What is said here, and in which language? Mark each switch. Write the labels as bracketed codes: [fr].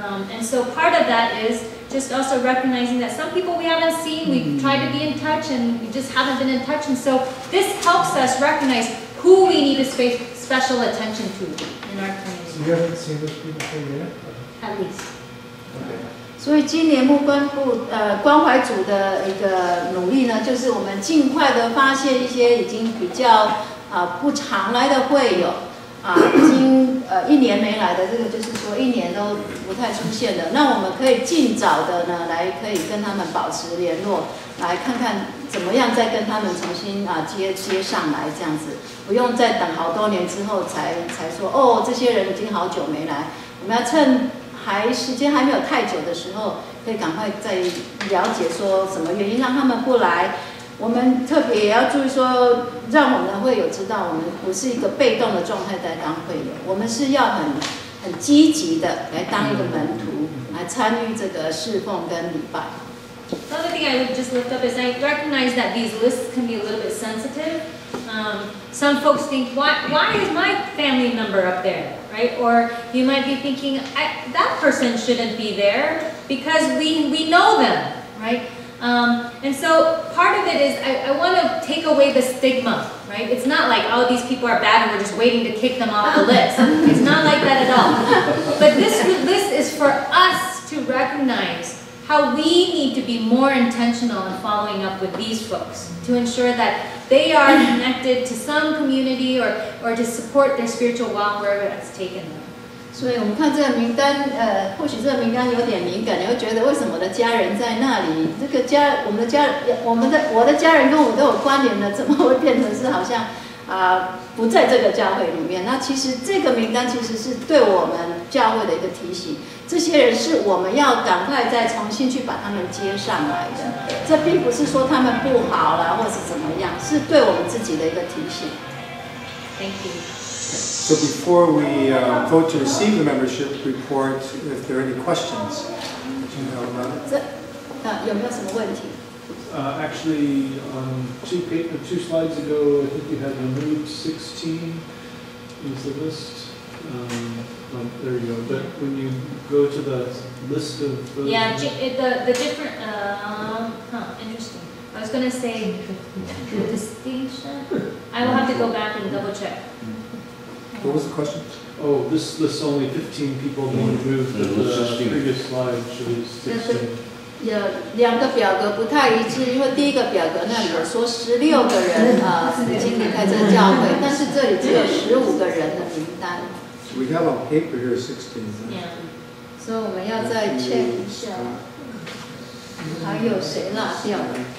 [en] And so part of that is just also recognizing that some people we haven't seen, we've tried to be in touch and we just haven't been in touch. And so this helps us recognize who we need to pay special attention to in our community. You haven't seen those people for a year? At least. Okay. [zh] 所以今年关怀组的一个努力呢，就是我们尽快的发现一些已经比较不常来的会友，已经1年没来的，这个就是说1年都不太出现的。那我们可以尽早的呢，可以跟他们保持联络，来看看怎么样再跟他们重新接上来，这样子，不用再等好多年之后才说哦，这些人已经好久没来。我们要趁时间还没有太久的时候，可以赶快再了解说什么原因让他们不来。我们特别也要注意说，让我们的会友知道，我们不是一个被动的状态在当会友，我们是要很积极的来当一个门徒，来参与这个侍奉跟礼拜。 [en] Another thing I would just lift up is I recognize that these lists can be a little bit sensitive. Some folks think, why is my family member up there, right? Or you might be thinking, that person shouldn't be there because we know them, right? And so part of it is I want to take away the stigma, right? It's not like, oh, these people are bad and we're just waiting to kick them off the list. It's not like that at all. But this list is for us to recognize how we need to be more intentional in following up with these folks to ensure that they are connected to some community or to support their spiritual walk wherever that's taken them. [zh] 所以我们看这个名单，或许这个名单有点敏感，你会觉得为什么我的家人在那里？这个我的家人跟我都有关联的，怎么会变成是好像不在这个教会里面？那其实这个名单其实是对我们教会的一个提醒，这些人是我们要赶快再重新去把他们接上来的。这并不是说他们不好啦，或是怎么样，是对我们自己的一个提醒。 [en] Thank you. So before we vote to receive the membership report, if there are any questions that you know about it. [zh] 有没有什么问题？ [en] Actually, two slides ago, I think you had removed 16 is the list. There you go. But when you go to the list of those, Yeah, the different. Interesting. I was going to say the distinction. I will have to go back and double check. What was the question? Oh, this lists only 15 people being removed, but the previous slide shows 16. [zh] 有2个表格不太一致，因为第一个表格那里有说16个人已经离开这个教会，但是这里只有15个人的名单。 [en] We have on paper here 16. Yeah. [zh] 所以我们要再 check 一下，还有谁落掉了？